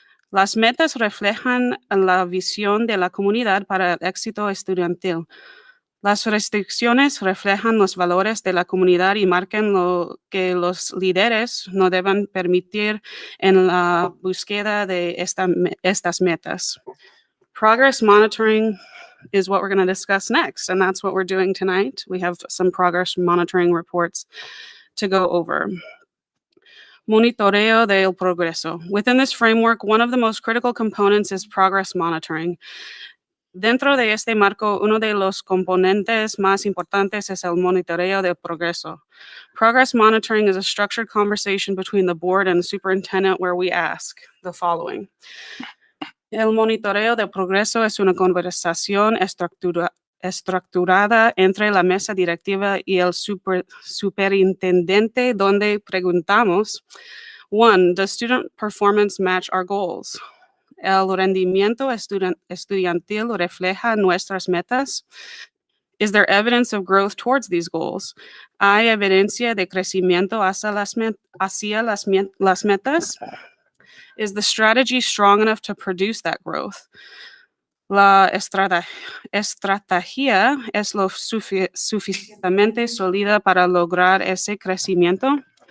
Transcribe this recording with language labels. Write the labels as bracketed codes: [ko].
[es] Las metas reflejan la visión de la comunidad para el éxito estudiantil. Las restricciones reflejan los valores de la comunidad y marcan lo que los líderes no deben permitir en la búsqueda de estas metas. [en] Progress monitoring is what we're going to discuss next, and that's what we're doing tonight. We have some progress monitoring reports to go over. [es] Monitoreo del progreso. [en] Within this framework, one of the most critical components is progress monitoring. [es] Dentro de este marco, uno de los componentes más importantes es el monitoreo del progreso. [en] Progress monitoring is a structured conversation between the board and the superintendent where we ask the following. [es] El monitoreo del progreso es una conversación estructurada entre la mesa directiva y el superintendente donde preguntamos, 1, [en] does student performance match our goals? [es] ¿El rendimiento estudiantil refleja nuestras metas? [en] Is there evidence of growth towards these goals? [es] ¿Hay evidencia de crecimiento hacia las metas? [en] Is the strategy strong enough to produce that growth? [es] ¿La estrategia es lo suficientemente sólida para lograr ese crecimiento?